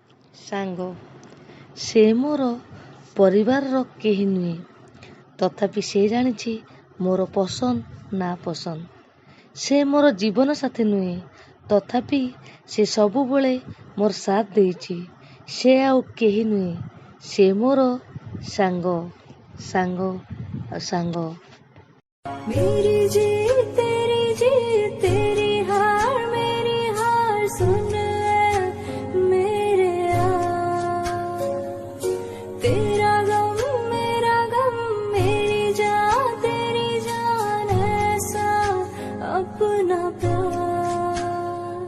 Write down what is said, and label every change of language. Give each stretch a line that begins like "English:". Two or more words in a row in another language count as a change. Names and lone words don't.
Odia: ସାଙ୍ଗ ସେ ମୋର ପରିବାରର କେହି ନୁହେଁ, ତଥାପି ସେ ଜାଣିଛି ମୋର ପସନ୍ଦ ନା ପସନ୍ଦ। ସେ ମୋର ଜୀବନ ସାଥୀ ନୁହେଁ, ତଥାପି ସେ ସବୁବେଳେ ମୋର ସାଥ ଦେଇଛି। ସେ ଆଉ କେହି ନୁହେଁ, ସେ ମୋର ସାଙ୍ଗ ସାଙ୍ଗ ସାଙ୍ଗ।
Hindi: मेरी जीत तेरी हार मेरी हार, सुन मेरे यार। तेरा गम मेरी जान तेरी जान, ऐसा अपना प्यार।